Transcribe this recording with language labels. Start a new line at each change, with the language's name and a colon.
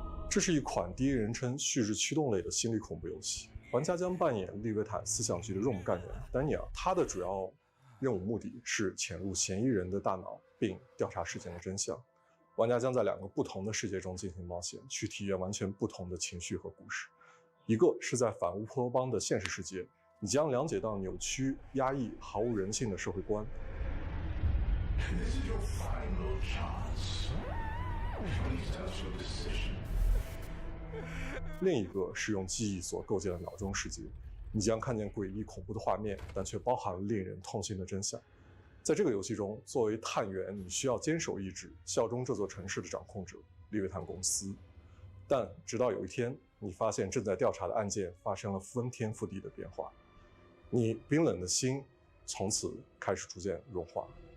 Chinese: 这是一款第一人称叙事驱动类的心理恐怖游戏，玩家将扮演利维坦思想局的任务干员丹尼尔，他的主要任务目的是潜入嫌疑人的大脑，并调查事件的真相。玩家将在2个不同的世界中进行冒险，去体验完全不同的情绪和故事。一个是在反乌托邦的现实世界，你将了解到扭曲、压抑、毫无人性的社会观。
English: This is your final chance. Please tell your decision.
Chinese: 另一个是用记忆所构建的脑中世界，你将看见诡异恐怖的画面，但却包含了令人痛心的真相。在这个游戏中，作为探员，你需要坚守意志，效忠这座城市的掌控者利维坦公司。但直到有一天，你发现正在调查的案件发生了翻天覆地的变化，你冰冷的心从此开始逐渐融化。